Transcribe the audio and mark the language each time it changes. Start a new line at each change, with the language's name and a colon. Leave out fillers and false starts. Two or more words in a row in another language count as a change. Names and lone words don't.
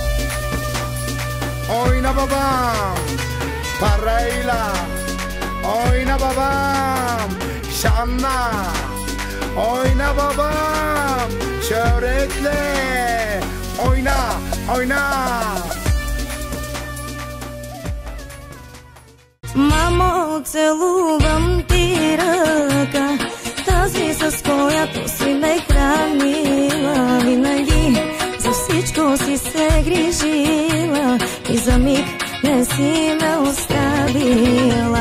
Turkish: Oyna babam parayla, oyna babam şanla, oyna babam şöhretle, oyna, oyna.
Bulgarian: Мамо, целувам ти ръка, тази с която си ме хранила. Винаги за всичко си се грижила и за миг не си ме оставила.